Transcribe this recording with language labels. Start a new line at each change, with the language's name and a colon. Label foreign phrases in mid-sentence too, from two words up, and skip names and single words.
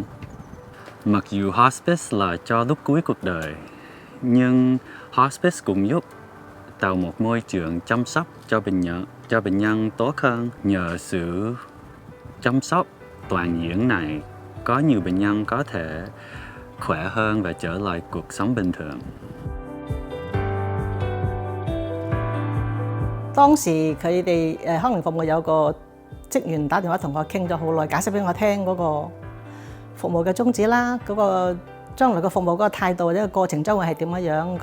Vietnamese: Mặc dù Hospice là cho lúc cuối cuộc đời, nhưng Hospice cũng giúp tạo một môi trường chăm sóc cho bệnh nhân tốt hơn. Nhờ sự chăm sóc toàn diện này, có nhiều bệnh nhân có thể khỏe hơn và trở lại cuộc sống bình thường.
Cantonese: 當時佢哋康寧服務有個職員打電話同我傾咗好耐，解釋俾我聽嗰個服務嘅宗旨啦，嗰個將來嘅服務嗰個態度或者個過程將會係點樣。